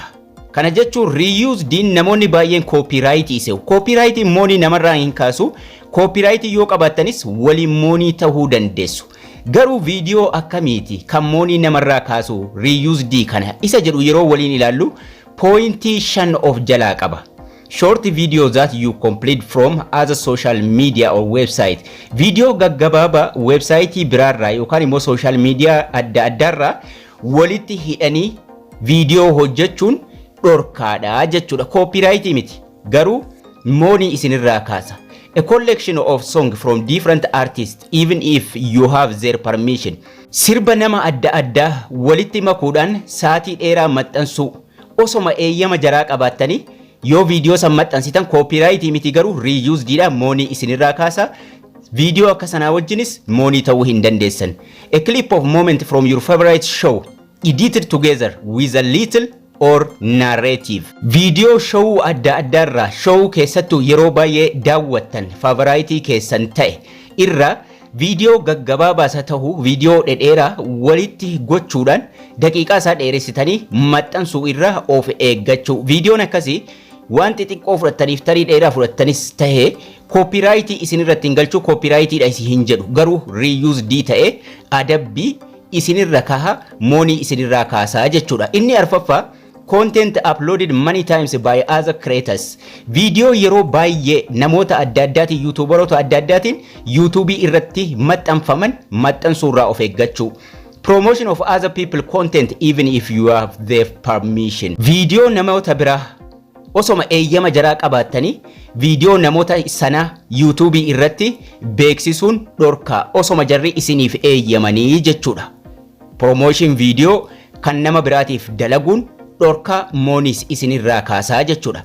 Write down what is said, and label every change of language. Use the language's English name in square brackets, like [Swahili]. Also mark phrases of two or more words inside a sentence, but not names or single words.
[Oromo] Kana jechuun reused namoonni baay'een copyright iseewu. Copyright moonii namarraa hin kaasu. Copyright yoo qabaatanis waliin moonii ta'uu dandeessu. Garuu video akkamiiti kan moonii namarraa kaasu reused kana isa jedhu yeroo waliin ilaallu pointi 5 of jalaa qaba. [English] Short videos that you complete from other social media or website. [Oromo] Video gaggabaaba website biraarraa yookaan immoo [English] social media [Oromo] adda addaarraa walitti hidhanii video hojjechuun dhorkaadha jechuudha. Copyright miti garuu moonii isinirraa kaasa. [English] A collection of songs from different artists even if you have their permission. [Oromo] Sirba nama adda addaa walitti makuudhaan saatii dheeraa maxxansuu osoma eeyyama jaraa qabaatanii yoo video san maxxansitan copyright miti garuu reused dha moonii isinirraa kaasa. Video akka sanaa wajjinis moonii ta'uu hin dandeessan. [English] A clip of moment from your favorite show edited together with a little or narrative. [Oromo] Video show adda addaarraa show keessattuu yeroo baay'ee daawwattan favorite keessan ta'e irra video gaggabaabaasa ta'uu video dhedheeraa walitti gochuudhaan daqiiqaa isaa dheeressitanii maxxansuu irraa of eeggachuu. Videoon akkasii waan xixiqqoo fudhattaniif tarii dheeraa fudhattanis ta'e copyright isinirratti hin galchuu copyright dha isin hin jedhu garuu reused ta'e adabbii isinirra kaha moonii isinirraa kaasaa jechuudha. Inni arfaffaa [English] content uploaded many times by other creators. [Oromo] Video yeroo baay'ee namoota adda addaatiin YouTuberoota adda addaatiin YouTube irratti maxxanfaman maxxansuurraa of eeggachuu. [English] Promotion of other people content even if you have their permission. [Oromo] Video namoota biraa osoma eeyyama jaraa qabaatanii video namoota sana YouTube irratti beeksisuun dhorkaa osoma jarri isiniif eeyyamanii jechuudha. [English] Promotion video [Oromo] kan nama biraatiif dalaguun dhorka moonis isinirraa kaasaa jechuudha.